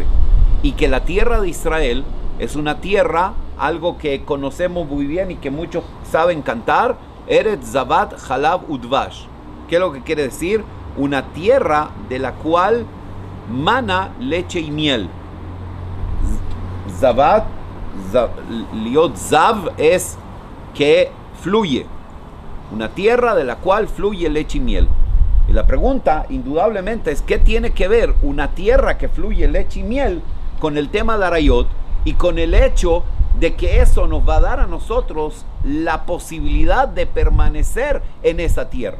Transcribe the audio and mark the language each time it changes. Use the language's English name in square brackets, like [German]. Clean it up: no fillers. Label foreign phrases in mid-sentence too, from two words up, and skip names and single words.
[Spanish] Y que la tierra de Israel es una tierra, algo que conocemos muy bien y que muchos saben cantar, [Hebrew] ארץ זבת חלב ודבש. [Spanish] ¿Qué es lo que quiere decir? Una tierra de la cual mana leche y miel. [Hebrew] זבת, להיות זב [Spanish] es que fluye. Una tierra de la cual fluye leche y miel. Y la pregunta, indudablemente, es ¿qué tiene que ver una tierra que fluye leche y miel con el tema de Arayot y con el hecho de que eso nos va a dar a nosotros la posibilidad de permanecer en esa tierra?